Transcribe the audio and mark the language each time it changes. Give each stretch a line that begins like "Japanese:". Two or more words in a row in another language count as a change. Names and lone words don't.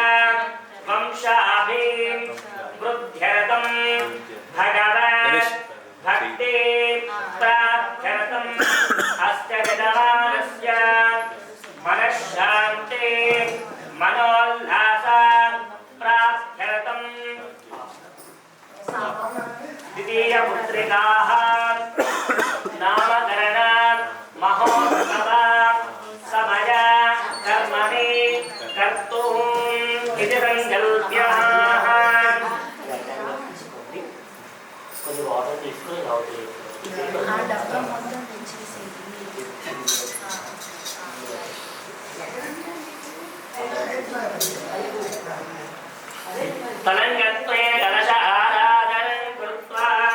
Sanskrit: वंशाभिवृद्ध्यर्थं भगवत् भक्ति प्राप्त्यर्थं अस्य यजमानस्य मनःशान्ति मनोल्लास प्राप्त्यर्थं द्वितीयपुत्रिकाः नामकरण महोत्सव समय कर्मणि कर्तुम् इति संकल्प्यः
Telugu: కొంచెం వాటర్ తీసుకొని రావుతుంది ఆ డబ్బా మొత్తం తెచ్చేసేది
Sanskrit: తలంగత్వే కలశ ఆరాధనం కృత్వా